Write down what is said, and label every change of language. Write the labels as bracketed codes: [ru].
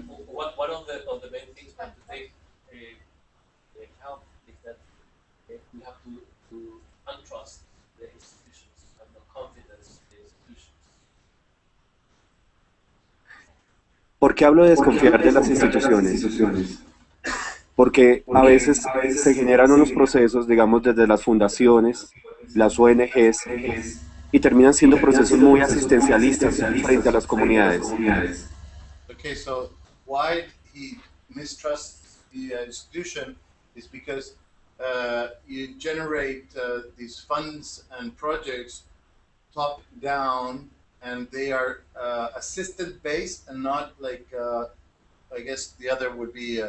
[en] One of the main things we have to take account is that we have to untrust the institutions and the confidence in the institutions. [es] ¿Por qué hablo de desconfiar de las instituciones? Porque a veces se generan unos procesos, digamos, desde las fundaciones, las ONGs, y terminan siendo procesos muy asistencialistas frente a las comunidades. [en] Okay, so why he mistrusts the institution is because you generate these funds and projects top down, and they are assistant based and not like I guess the other would be